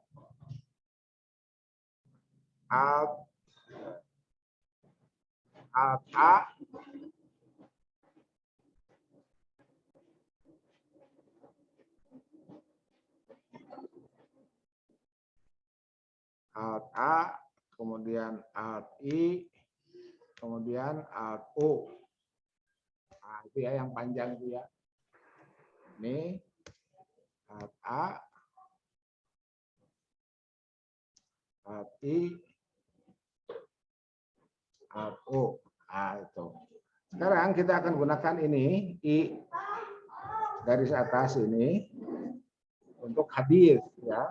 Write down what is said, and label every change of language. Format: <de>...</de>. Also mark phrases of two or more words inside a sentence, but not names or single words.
<id>Alt A, Alt A, kemudian Alt I, kemudian Alt U. Nah, itu ya yang panjang itu ya. Ini Alt A, Alt I, Alt U. Nah, itu. Sekarang kita akan gunakan ini I garis atas ini untuk hadis ya.</id>